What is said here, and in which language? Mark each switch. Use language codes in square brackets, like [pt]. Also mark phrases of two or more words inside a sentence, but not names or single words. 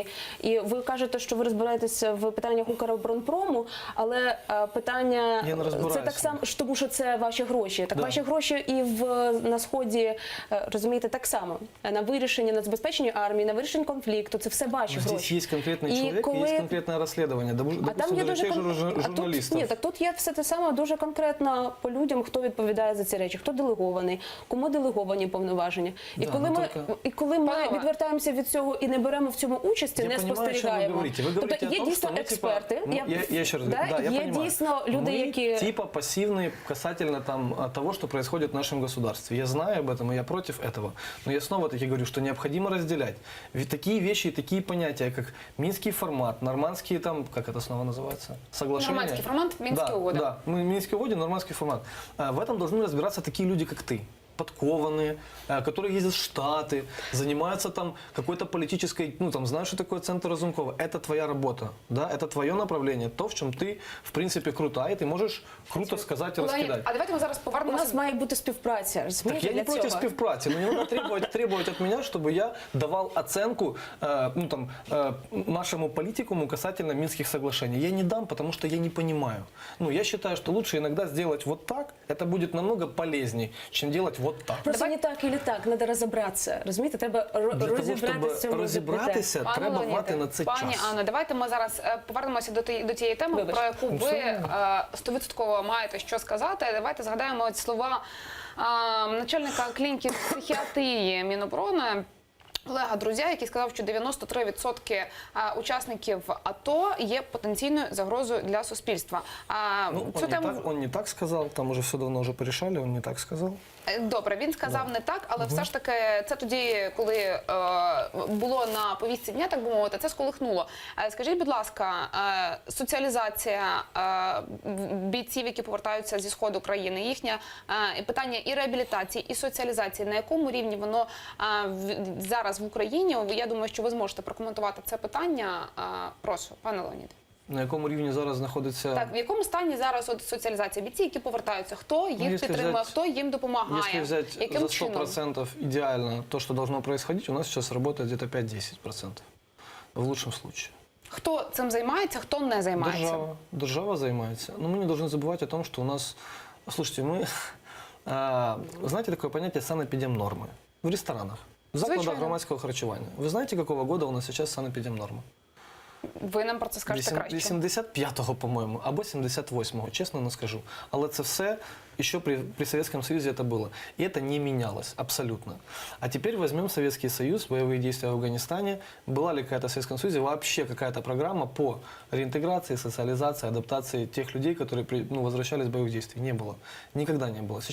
[uk] І ви кажете, що ви розбираєтеся в питаннях Укроборонпрому, але питання... Це так само, тому що це ваші гроші. Так, да. Ваші гроші і на Сході, розумієте, так само. На вирішення, на забезпечення армії, на вирішення конфлікту. Це все ваші гроші. Здесь є конкретний чоловік, і є конкретне розслідування. [ru] Допустим, даже тех же журналістів. [uk] Ні, так тут є все те саме дуже конкретно по людям, хто відповідає за ці речі, хто делегований, кому делеговані повноваження. І коли ми відвертаємося від цього і не беремо в цьому участі, не спостерігаємо. Тобто є дійсно експерти, є дійсно люди, які... [ru] Типа пассивные касательно того, что происходит в нашем государстве. Я знаю об этом, и я против этого. Но я снова-таки говорю, что необходимо разделять. Ведь такие вещи, такие понятия, как Минский формат, нормандские как это снова называется? Соглашение. Нормандский формат, Минские угоды. Да, Минские угоды, нормандский формат. В этом должны разбираться такие люди, как ты. Подкованные, которые ездят в Штаты, занимаются там какой-то политической, знаешь, что такое центр Разумкова. Это твоя работа, да, это твое направление, то, в чем ты, в принципе, крута, и ты можешь круто сказать и раскидать. [uk] А давайте ми зараз У повернемося. нас має бути співпраця, розумієте, Так я не против співпраці, [ru] но не надо требовать от меня, чтобы я давал оценку нашему политикуму касательно Минских соглашений. Я не дам, потому что я не понимаю. Я считаю, что лучше иногда сделать вот так, это будет намного полезней, чем делать вот так. [uk] Просто не так і так, треба розібратися. Розумієте, треба розібратися в цьому. Розібратися, треба мати на це час. Пані Анно, давайте ми зараз повернемося до тієї теми, про яку ви 100% маєте що сказати. Давайте згадаємо слова начальника клініки психіатрії Міноборони Олега Друзя, який сказав, що 93% учасників АТО є потенційною загрозою для суспільства. Ну, Цю тему [ru] он не так сказал, там уже все давно уже порешали, он не так сказал. [uk] добре, він сказав не так, але все ж таки це тоді, коли було на повістці дня, так би мовити, це сколихнуло. Скажіть, будь ласка, соціалізація бійців, які повертаються зі сходу країни, їхнє питання і реабілітації, і соціалізації, на якому рівні воно зараз в Україні? Я думаю, що ви зможете прокоментувати це питання. Прошу, пане Леоніде. На якому рівні зараз знаходиться... Так, в якому стані зараз от соціалізація? Бійці, які повертаються, хто їх [ru] если [uk] підтримує, [ru] взять- [uk] хто їм допомагає? [ru] Если взять [uk] Яким за чином? [ru] 100% идеально то, что должно происходить, у нас сейчас работает где-то 5-10%. В лучшем случае. [uk] Хто цим займається, хто не займається? [ru] Держава занимается. Но мы не должны забывать о том, что у нас... Слушайте, мы... знаете такое понятие санэпидемнормы? [uk] В ресторанах. В закладах Звичайно. громадського харчування. [ru] Вы знаете, какого года у нас сейчас санэпидемнорма? [uk] Ви нам про це скажете краще. 85-го, по-моєму, або 78-го, чесно не скажу. Але це [ru] все еще при Советском Союзе это было. И это не менялось абсолютно. А теперь возьмем Советский Союз, боевые действия в Афганистане. Была ли какая-то в Советском Союзе вообще какая-то программа по реинтеграции, социализации, адаптации тех людей, которые возвращались с боевых действий? Не было. Никогда не было.